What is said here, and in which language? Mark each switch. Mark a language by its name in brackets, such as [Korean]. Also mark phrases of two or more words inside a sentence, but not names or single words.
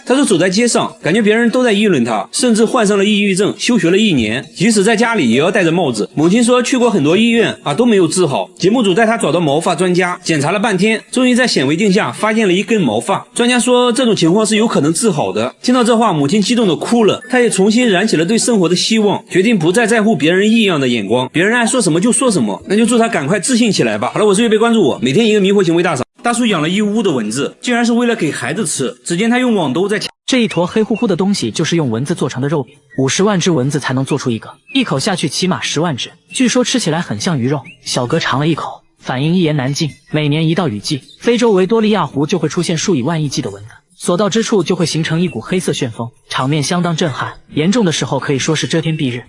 [Chinese] 他說走在街上，感覺別人都在議論他，甚至患上了抑鬱症，休學了1年，即使在家裡也要戴着帽子。母親說去過很多醫院都沒有治好。節目組帶他找到毛髮專家，檢查了半天，終於在顯微鏡下發現了一根毛髮。專家說這種情況是有可能治好的。聽到這話，母親激動的哭了，她也重新燃起了對生活的希望，決定不再在乎別人異樣的眼光，別人愛說什麼就說什麼，那就祝他趕快自信起來吧。好了，我是月貝，關注我，每天一個迷惑行為大賞。大叔養了一屋的蚊子，竟然是为了給孩子吃。只見他用網兜在這一坨黑乎乎的東西就是用蚊子做成的肉餅，50 萬隻蚊子才能做出一個，一口下去起碼10萬隻，據說吃起來很像魚肉。小哥嘗了一口，反應一言難盡。每年一到雨季，非洲維多利亞湖就會出現數以萬億計的蚊子，所到之處就會形成一股黑色旋風，場面相當震撼，嚴重的時候可以說是遮天蔽日。